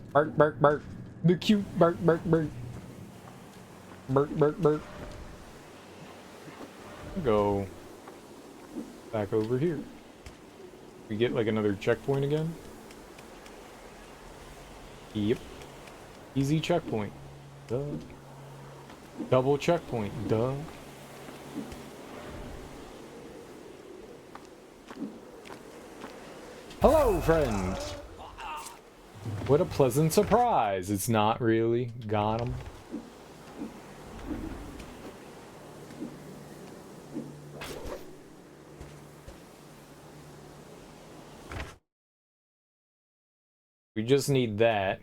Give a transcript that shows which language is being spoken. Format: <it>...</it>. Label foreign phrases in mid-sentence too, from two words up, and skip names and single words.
<en>Bark, bark, bark. The cute bark, bark, bark. Bark, bark, bark. Go back over here. We get like another checkpoint again? Yep. Easy checkpoint. Duh. Double checkpoint. Duh. Hello, friend! What a pleasant surprise. It's not really. Got him. We just need that.</en>